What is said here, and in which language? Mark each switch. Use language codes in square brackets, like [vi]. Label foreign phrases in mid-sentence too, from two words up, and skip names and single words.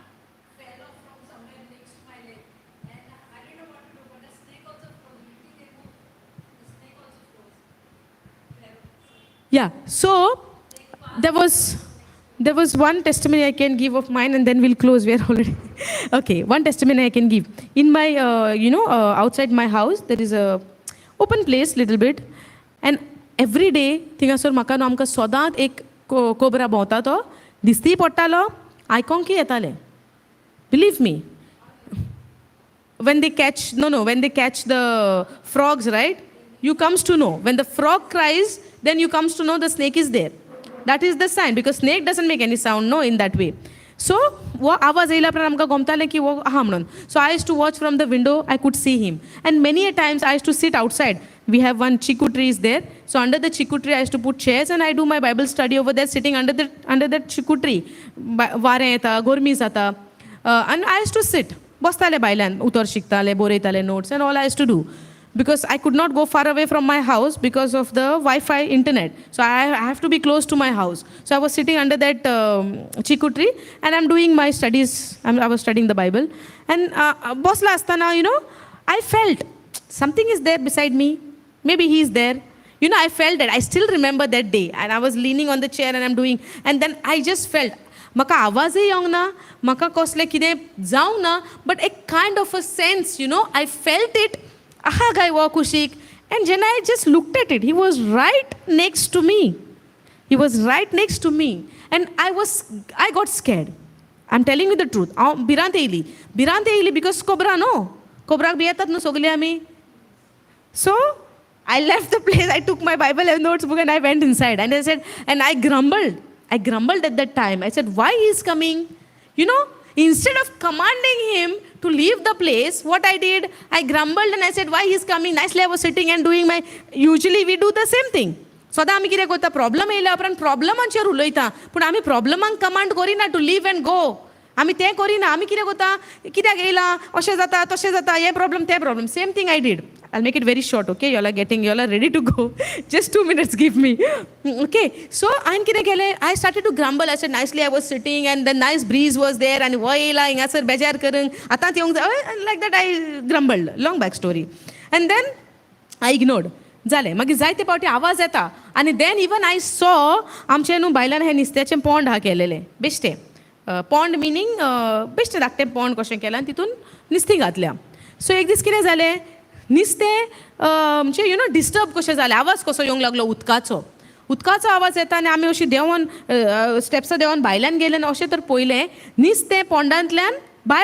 [en] Yeah, so there was one testimony I can give of mine, and then we'll close. We're already okay. One testimony I can give. In my, outside my house, there is a open place, little bit, and every day, [kok] थिंगासोर म्हाका न्हू आमकां सदांच एक कोबरा भोंवता तो दिसती पडटालो, आयकोंकूय येतालें. [en] Believe me. When they catch the frogs, right? You comes to know. When the frog cries, then you comes to know the snake is there. That is the sign, because snake doesn't make any sound, no, in that way. So, [kok] वो आवाज येयला उपरांत आमकां गमतालें की वो आहा म्हणून. [en] So I used to watch from the window, I could see him. And many a times I used to sit outside. We have one chiku tree is there. So under the chiku tree I used to put chairs and I do my Bible study over there sitting under that chiku tree. [kok] वारें येता, gormi जाता. [en] And I used to sit. [kok] बसताले भायल्यान, उतर शिकताले, बरयताले [en] notes and all I used to do. Because I could not go far away from my house because of the Wi-Fi internet. So I have to be close to my house. So I was sitting under that chiku tree and I'm doing my studies. I was studying the Bible. And [kok] bosla astana, [en] I felt something is there beside me. Maybe he is there. I felt that. I still remember that day. And I was leaning on the chair and I'm doing. And then I just felt, [kok] म्हाका आवाजूय येवंक ना, म्हाका कसलें कितें जावंक ना, [en] but a kind of a sense, I felt it. [kok] Aha guy wo kushik. [en] And then I just looked at it. He was right next to me. He was right next to me. And I got scared. I'm telling you the truth. [kok] Birante ili [en] because cobra no. [kok] Cobra bi yetat no sogli ami. [en] So I left the place. I took my Bible and notes book and I went inside. And I said, and I grumbled. I grumbled at that time. I said, why he is coming? Instead of commanding him to leave the place, what I did, I grumbled and I said, why he is coming? Nicely I was sitting and doing usually we do the same thing. [kok] सदां आमी कितें करता, प्रॉब्लम येयल्या उपरांत प्रॉब्लमांचेर उलयता, पूण आमी प्रॉब्लमांक कमांड करिना [en] to leave and go. [kok] आमी तें करिना. आमी कितें करता, कित्याक येयलां, अशें जाता, तशें जाता, हें प्रॉब्लम, तें प्रॉब्लम. [en] Same thing I did. I'll make it very short, okay? You all are ready to go. Just 2 minutes, give me. Okay, so I started to grumble. I said, nicely I was sitting and the nice breeze was there and like that I grumbled. Long back story. And then I ignored. [kok] जालें मागीर जायते पावटी आवाज येता आनी [en] then even I saw [kok] आमचे न्हू बायलान हे नुस्त्याचें पोंड केलेलें बेश्टें पोंड मिनींग बेश्टें धाकटें पोंड कशें केलां आनी तितून नुस्तीं घातल्या सो एक दीस कितें जालें नुस्तें म्हणजे डिस्टर्ब कशें जालें आवाज कसो येवंक लागलो उदकाचो आवाज येता आनी आमी अशीं देंवोन स्टेप्सां देंवोन भायल्यान गेले आनी अशें तर पळयलें नुस्तें पोंडांतल्यान भायर